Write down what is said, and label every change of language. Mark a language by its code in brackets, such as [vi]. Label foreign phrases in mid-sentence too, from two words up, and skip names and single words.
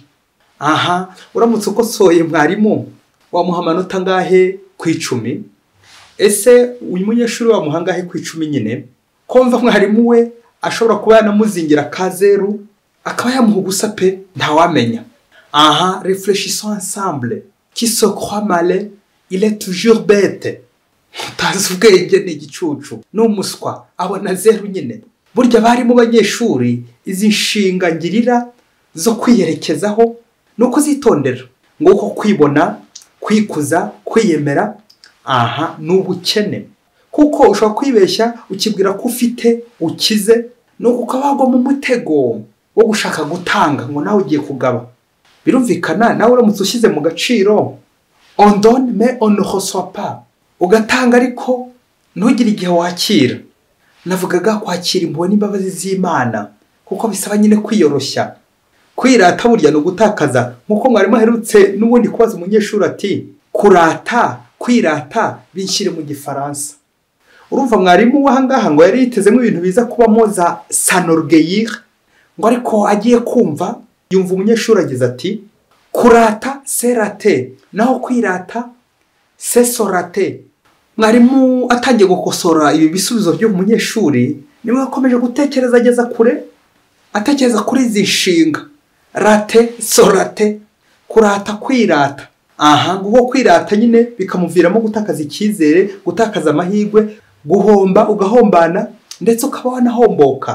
[rw] Aha, uramutse ukosoye mwarimu, wamuha amanota ngahe ku 10? Ese uyu munyeshuri wamuha ngahe ku 10 nyine? Kumva mwarimu we ashobora kuba yanamuzingira ka 0, akaba yamuha gusa pe, ntawamenya. [fr] Aha, réfléchissons ensemble. Qui se croit malin, il est toujours bête. [rw] Utazi ubwenge ni igicucu, n'umuswa abona 0 nyine. Burya bari mu banyeshuri, izi nshinga ngirira zo kwiyerekezaho no kuzitondera, nguko kwibona, kwikuza, kwiyemera. Aha, n'ubukene. Kuko ushobora kwibeshya ukibwira ko ufite ukize, no kukabagwa mu mutego wo gushaka gutanga ngo nawe ugiye kugaba. Birumvikana nawe uramutse ushyize mu gaciro, [fr] on donne mais on ne reçoit pas. [rw] Ugatanga ariko ntugire igihe wakira. Navugaga kwakira impuhwe n'imbabazi z'Imana, kuko bisaba nyine kwiyoroshya. Kwirata burya no gutakaza, nkuko mwarimu aherutse n'ubundi kubaza umunyeshuri ati, kurata, kwirata binshyire mu Gifaransa. Urumva mwarimu wahangaha ngo yari yitezemo ibintu biza kubamo za s'enorgueillir, ngo ariko agiye kumva yumva umunyeshuri agize ati, kurata [fr] c'est rater, [rw] naho kwirata [fr] c'est se rater. [rw] Mwarimu atangiye gukosora ibi bisubizo byo umunyeshuri, niwe akomeje gutekereza ageza kure, atekereza kuri izi nshinga, rate, sorate, kurata kwirata. Ngo kwirata nyine bikamuviramo gutakaza icyizere, gutakaza amahirwe, guhomba ugahombana ndetse ukaba wanahomboka.